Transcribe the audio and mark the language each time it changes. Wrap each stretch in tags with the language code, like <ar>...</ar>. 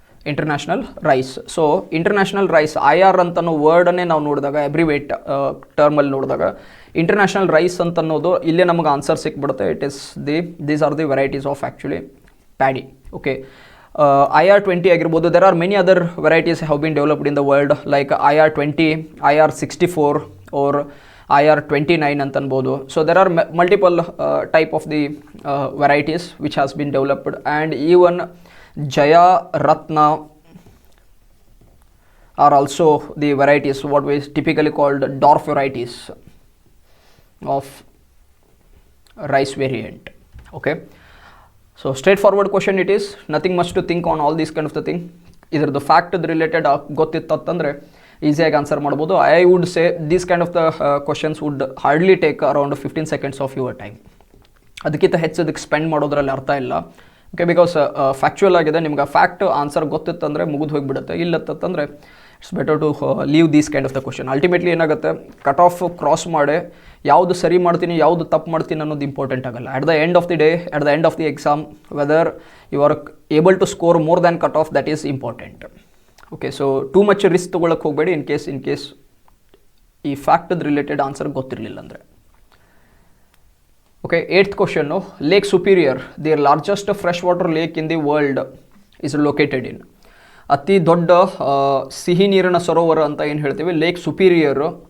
<kn>International rice. So international rice IR ಅಂತನೋ ವರ್ಡನ್ನೇ ನಾವು ನೋಡಿದಾಗ, ಎಬ್ರಿವೇಟ್ ಟರ್ಮಲ್ಲಿ ನೋಡಿದಾಗ ಇಂಟರ್ನ್ಯಾಷನಲ್ ರೈಸ್ ಅಂತ ಅನ್ನೋದು ಇಲ್ಲೇ ನಮಗೆ ಆನ್ಸರ್ ಸಿಕ್ಬಿಡುತ್ತೆ.</kn> <en>It is these are the varieties of actually paddy. Okay, IR20 ಆಗಿರ್ಬೋದು. There are many other varieties have been developed in the world like IR20, IR64 or IR29</en> <kn>ಅಂತ ಅನ್ಬೋದು.</kn> <en>So there are multiple type of the varieties which has been developed and even Jaya, Ratna are also the varieties what we typically called dwarf varieties of rice variant. Okay, so straightforward question it is, nothing much to think on all these kind of the thing. Either the fact related</en> <kn>ಗೊತ್ತಿತ್ತಂದ್ರೆ ಈಸಿಯಾಗಿ answer ಮಾಡ್ಬೋದು.</kn> <en>I would say these kind of the questions would hardly take around 15 seconds of your time.</en> <kn>ಅದಕ್ಕಿಂತ ಹೆಚ್ಚು ಅದಕ್ಕೆ spend ಮಾಡೋದ್ರಲ್ಲಿ ಅರ್ಥ ಇಲ್ಲ. Okay, because factual ಆಗಿದೆ, ನಿಮ್ಗೆ ಫ್ಯಾಕ್ಟ್ ಆನ್ಸರ್ ಗೊತ್ತಿತ್ತಂದರೆ ಮುಗಿದು ಹೋಗಿಬಿಡುತ್ತೆ.</kn> <en>ಇಲ್ಲತ್ತಂದರೆ it's better to leave these kind of the question.</en> <kn>Ultimately ಏನಾಗುತ್ತೆ, ಕಟ್ ಆಫ್ ಕ್ರಾಸ್ ಮಾಡಿ ಯಾವುದು ಸರಿ ಮಾಡ್ತೀನಿ ಯಾವುದು ತಪ್ಪು ಮಾಡ್ತೀನಿ ಅನ್ನೋದು ಇಂಪಾರ್ಟೆಂಟ್ ಆಗಲ್ಲ.</kn> <en>At the end of the day, at the end of the exam, whether you are able to score more than cut off, that is important.</en> <kn>Okay, so too much risk ತೊಗೊಳಕ್ಕೆ ಹೋಗಬೇಡಿ in case ಈ ಫ್ಯಾಕ್ಟದ related answer ಗೊತ್ತಿರಲಿಲ್ಲ ಅಂದರೆ.</kn> <en>Okay, 8th question, Lake Superior, the largest freshwater lake in the world, is located in.</en> <kn>ಅತಿ ದೊಡ್ಡ ಸಿಹಿ ನೀರಿನ ಸರೋವರ ಅಂತ ಏನು ಹೇಳ್ತೀವಿ ಲೇಕ್ ಸುಪೀರಿಯರ್</kn>